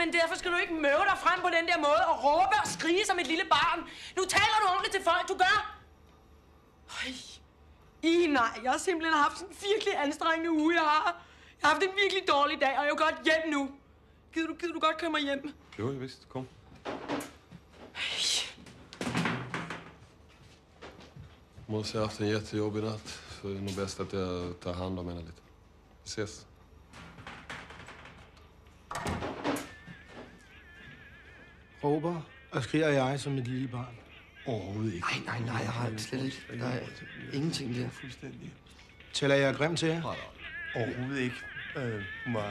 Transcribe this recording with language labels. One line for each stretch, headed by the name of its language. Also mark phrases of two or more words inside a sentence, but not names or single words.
Danish: Men derfor skal du ikke møve dig frem på den der måde og råbe og skrige som et lille barn. Nu taler du ordentligt til folk, du gør! Nej, jeg har simpelthen haft sådan en virkelig anstrengende uge, jeg har. Jeg har haft en virkelig dårlig dag, og jeg vil godt hjem nu. Gider du godt køre mig hjem? Jo, jeg vidste. Kom.
Swedish: Måste ha haft en jättejobbig natt, så det är nog bäst att jag tar hand om henne lite.
Danish: Vi ses. Råber og skriger jeg som et lille barn. Overhovedet ikke. Nej, jeg har det slet ikke. Der er ingenting der. Fuldstændig. Tæller jeg grim til jer? Overhovedet ikke. Hun var...